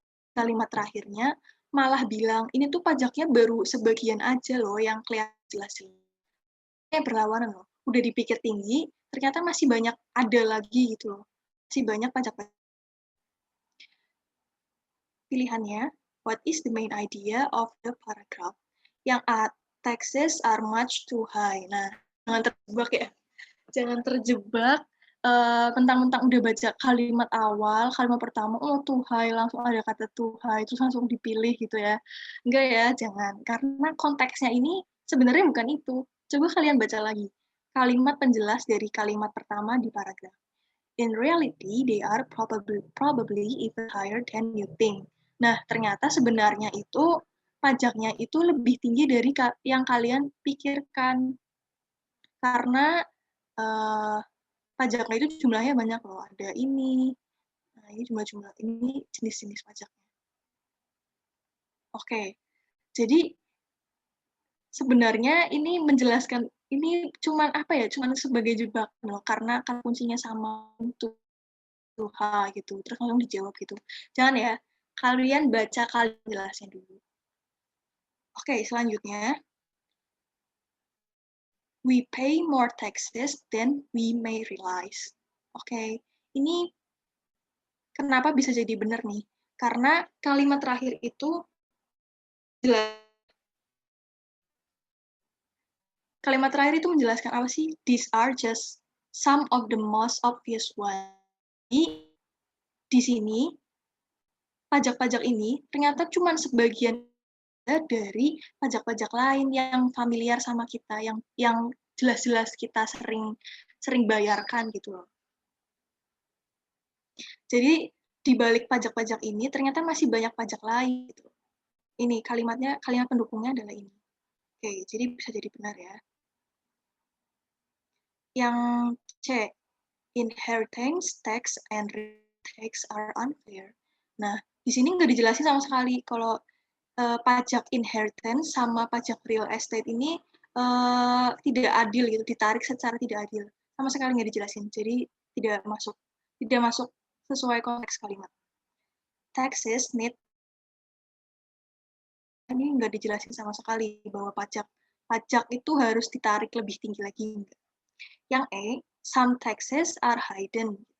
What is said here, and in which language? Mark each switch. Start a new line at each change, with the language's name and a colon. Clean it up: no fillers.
Indonesian: Kalimat terakhirnya malah bilang ini tuh pajaknya baru sebagian aja loh yang kelihatan jelas. Kayak berlawanan loh. Udah dipikir tinggi, ternyata masih banyak ada lagi gitu loh. Masih banyak pajak-pajak. Pilihannya,
English: what is the main idea of the paragraph?
Indonesian: Yang A,
English: taxes are much too high.
Indonesian: Nah, jangan terjebak ya. Jangan terjebak mentang-mentang udah baca kalimat awal, kalimat pertama,
English: oh too high,
Indonesian: langsung ada kata too high, terus langsung dipilih gitu ya. Enggak ya, jangan. Karena konteksnya ini sebenarnya bukan itu. Coba kalian baca lagi. Kalimat penjelas dari kalimat pertama di paragraf.
English: In reality, they are probably even higher than you think.
Indonesian: Nah, ternyata sebenarnya itu pajaknya itu lebih tinggi dari yang kalian pikirkan. Karena pajaknya itu jumlahnya banyak loh. Ada ini. Nah, ini jumlah ini jenis-jenis pajaknya. Oke. Jadi sebenarnya ini menjelaskan ini cuman apa ya? Cuman sebagai jebakan loh karena kan kuncinya sama untuk gitu, terus langsung dijawab gitu. Jangan ya, kalian baca kalian jelasnya dulu. Oke, selanjutnya.
English: We pay more taxes than we may realize.
Indonesian: Oke, ini kenapa bisa jadi benar nih? Karena kalimat terakhir itu kalimat terakhir itu menjelaskan apa sih?
English: These are just some of the most obvious ones.
Indonesian: Di sini pajak-pajak ini ternyata cuma sebagian dari pajak-pajak lain yang familiar sama kita, yang jelas-jelas kita sering bayarkan gitu loh. Jadi di balik pajak-pajak ini ternyata masih banyak pajak lain gitu. Ini kalimat pendukungnya adalah ini. Oke, jadi bisa jadi benar ya. Yang C,
English: inheritance tax and tax are unfair.
Indonesian: Nah, di sini nggak dijelasin sama sekali kalau pajak inheritance sama pajak real estate ini tidak adil gitu, ditarik secara tidak adil. Sama sekali nggak dijelasin, jadi tidak masuk sesuai konteks kalimat.
English: Taxes need,
Indonesian: ini nggak dijelasin sama sekali bahwa pajak itu harus ditarik lebih tinggi lagi. Yang E,
English: some taxes are hidden.